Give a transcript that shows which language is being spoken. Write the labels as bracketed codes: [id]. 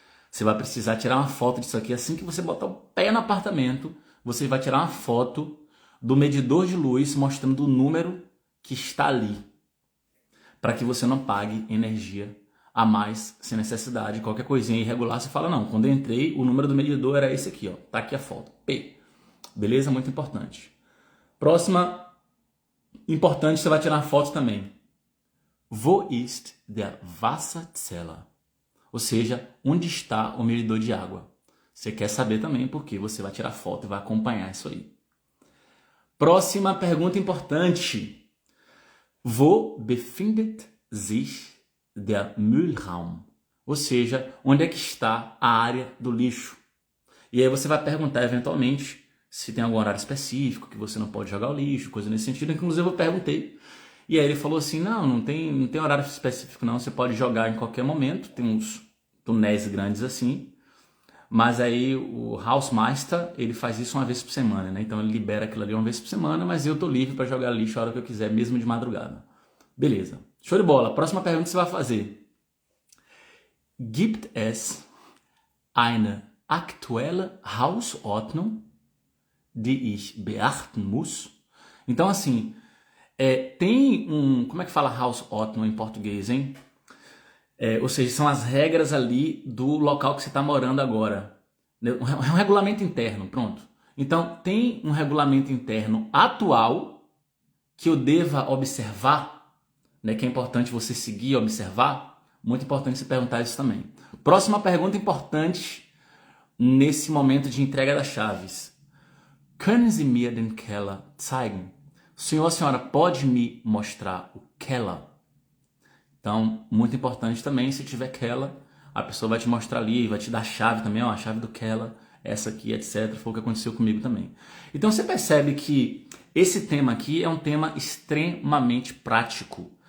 [pt] Você vai precisar tirar uma foto disso aqui. Assim que você botar o pé no apartamento, você vai tirar uma foto do medidor de luz mostrando o número que está ali, para que você não pague energia a mais sem necessidade. Qualquer coisinha irregular, você fala, não, quando eu entrei, o número do medidor era esse aqui, ó. Tá aqui a foto, P. Beleza? Muito importante. Próxima, importante, você vai tirar uma foto também. [de] Wo ist der Wasserzähler? [pt] Ou seja, onde está o medidor de água? Você quer saber também porque você vai tirar foto e vai acompanhar isso aí. Próxima pergunta importante. [de] Wo befindet sich der Müllraum? [pt] Ou seja, onde é que está a área do lixo? E aí você vai perguntar eventualmente se tem algum horário específico que você não pode jogar o lixo, coisa nesse sentido. Inclusive eu perguntei. E aí ele falou assim, não tem horário específico não, você pode jogar em qualquer momento, tem uns túneis grandes assim, mas aí o Hausmeister, ele faz isso uma vez por semana, né? Então ele libera aquilo ali uma vez por semana, mas eu tô livre para jogar lixo a hora que eu quiser, mesmo de madrugada. Beleza. Show de bola. Próxima pergunta que você vai fazer. [de] Gibt es eine aktuelle Hausordnung, die ich beachten muss? [pt] Então, assim, tem como é que fala Hausordnung em português, hein? Ou seja, são as regras ali do local que você está morando agora. É um regulamento interno, pronto. Então, tem um regulamento interno atual que eu deva observar, né? Que é importante você seguir e observar. Muito importante você perguntar isso também. Próxima pergunta importante nesse momento de entrega das chaves. [de] Können Sie mir den Keller zeigen? [pt] O senhor ou a senhora pode me mostrar o Keller? Então, muito importante também, se tiver Keller, a pessoa vai te mostrar ali, vai te dar a chave também, ó, a chave do Keller, essa aqui, etc. Foi o que aconteceu comigo também. Então, você percebe que esse tema aqui é um tema extremamente prático.